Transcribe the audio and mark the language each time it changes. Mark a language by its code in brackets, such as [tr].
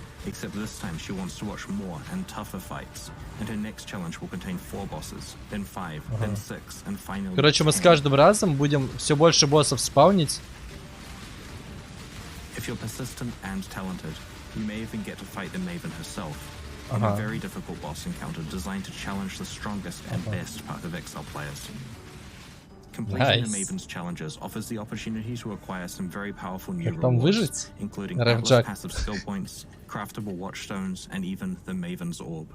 [en] Except this time she wants to watch more and tougher fights, and her next challenge will contain 4 bosses, then 5, then 6, and finally. [ru] Короче, мы с каждым разом будем все больше боссов спаунить. [en] If you're persistent and talented, you may even get to fight the Maven herself in a very difficult boss encounter designed to challenge the strongest and best Path of Exile players. Completing the Maven's challenges offers the opportunity to acquire some very powerful new rewards, including Atlas passive skill points, craftable watchstones, and even the Maven's orb.